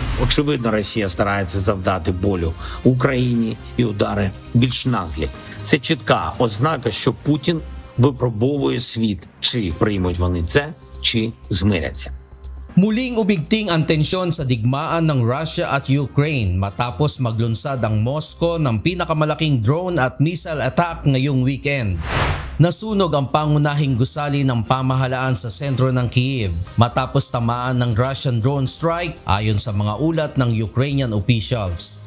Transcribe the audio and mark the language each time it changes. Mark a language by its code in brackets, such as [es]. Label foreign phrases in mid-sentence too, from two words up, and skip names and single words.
[uk] Очевидно, Росія старається завдати болю Україні і удари більш наглі. Це чітка ознака, що Путін випробовує світ, чи приймуть вони це, чи змиряться. [tl] Muling ubigting ang tensyon sa digmaan ng Russia at Ukraine matapos maglunsad ang Moscow ng pinakamalaking drone at [en] missile attack [tl] ngayong weekend. Nasunog ang pangunahing gusali ng pamahalaan sa sentro ng Kyiv matapos tamaan ng [en] Russian drone strike [tl] ayon sa mga ulat ng [en] Ukrainian officials.